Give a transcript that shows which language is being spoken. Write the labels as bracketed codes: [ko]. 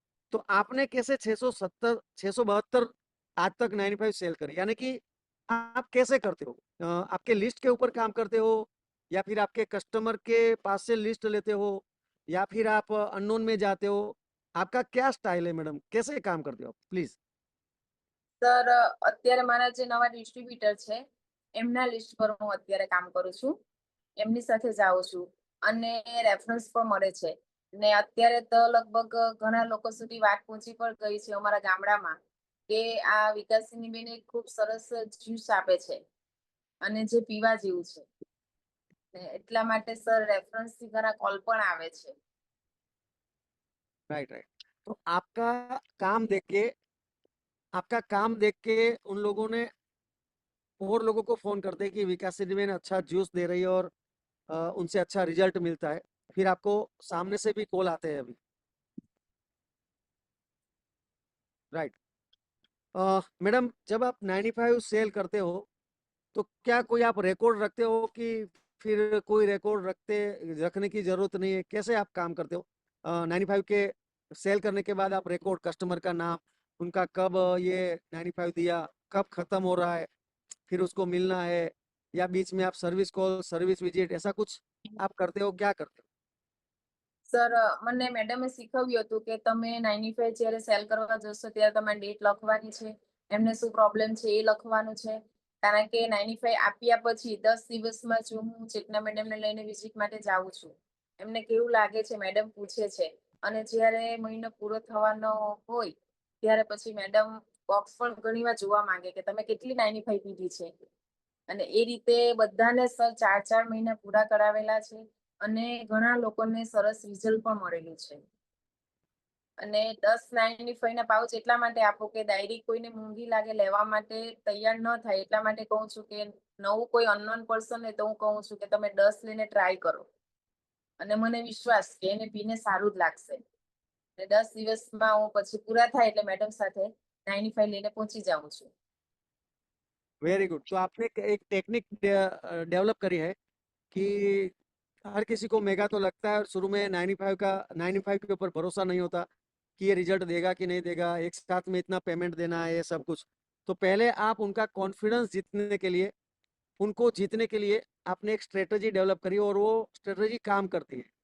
[hi] तो आपने कैसे 670 672 आज तक 95 सेल करे, यानी कि आप कैसे करते हो? आपके लिस्ट के ऊपर काम करते हो, या फिर आपके कस्टमर के पास से लिस्ट लेते हो, या फिर आप अननोन में जाते हो? आपका क्या स्टाइल है मैडम, कैसे काम करते हो प्लीज? [gu] સર અત્યારે મારા જે નવા ડિસ્ટ્રીબ્યુટર છે એમના લિસ્ટ પર હું અત્યારે કામ કરું છું એમની સાથે જાઉં છું અને રેફરન્સ પણ મળે છે ને અત્યારે તો લગભગ ઘણા લોકો સુધી વાત પહોંચી પણ ગઈ છે અમારા ગામડામાં કે આ વિકાસીની બેન એક ખૂબ સરસ જ્યુસ આપે છે અને જે પીવા જેવું છે ને એટલા માટે સર રેફરન્સ થી ઘણા કોલ પણ આવે છે [hi] राइट राइट। तो आपका काम देख के उन लोगों ने और लोगों को फोन करते हैं कि विकास में अच्छा जूस दे रही है और उनसे अच्छा रिजल्ट मिलता है, फिर आपको सामने से भी कॉल आते हैं अभी, राइट? मैडम जब आप 95 सेल करते हो तो क्या कोई आप रिकॉर्ड रखते हो कि फिर कोई रिकॉर्ड रखने की जरूरत नहीं है, कैसे आप काम करते हो? 95 के सेल करने के बाद आप रिकॉर्ड, कस्टमर का नाम, उनका कब ये 95 दिया, कब खत्म हो रहा है, फिर उसको मिलना है, या बीच में आप सर्विस कॉल, सर्विस विजिट, ऐसा कुछ आप करते हो, क्या करते हो? [gu] સર મને મેડમે શીખવ્યું હતું કે તમે 95 જ્યારે સેલ કરવા જશો ત્યારે તમારે ડેટ લખવાની છે એમને શું પ્રોબ્લેમ છે એ લખવાનું છે કારણ કે 95 આપ્યા પછી 10 દિવસમાં જો હું ચેતના મેડમને લઈને વિઝિટ માટે જાઉં છું એમને કેવું લાગે છે મેડમ પૂછે છે અને જ્યારે મહિનો પૂરો થવાનો હોય ત્યારે પછી મેડમ બોક્સ પણ ઘણીવાર જોવા માંગે કે તમે કેટલી 95 પીધી છે અને એ રીતે બધાને સર 4 મહિના પૂરા કરાવેલા છે અને ઘણા લોકોને સરસ રિઝલ્ટ પણ મળેલું છે અને 10.95 ના પાઉચ એટલા માટે આપો કે ડાયરી કોઈને મોંઘી લાગે લેવા માટે તૈયાર ન થાય એટલા માટે કહું છું કે નવું કોઈ અનનોન પર્સન ને તો હું કહું છું કે તમે 10 લઈને ટ્રાય કરો અને મને વિશ્વાસ કે એને પીને સારું જ લાગશે અને 10 દિવસમાં હું પછી પૂરા થાય એટલે મેડમ સાથે 95 લઈને પહોંચી જાઉં છું [hi] वेरी गुड। तो आपने एक टेक्निक डेवलप करी है कि हर किसी को मेगा तो लगता है और शुरू में 95 के ऊपर भरोसा नहीं होता कि ये रिजल्ट देगा कि नहीं देगा, एक साथ में इतना पेमेंट देना है, ये सब कुछ। तो पहले आप उनका कॉन्फिडेंस जीतने के लिए, उनको जीतने के लिए आपने एक स्ट्रेटजी डेवलप करी और वो स्ट्रेटजी काम करती है।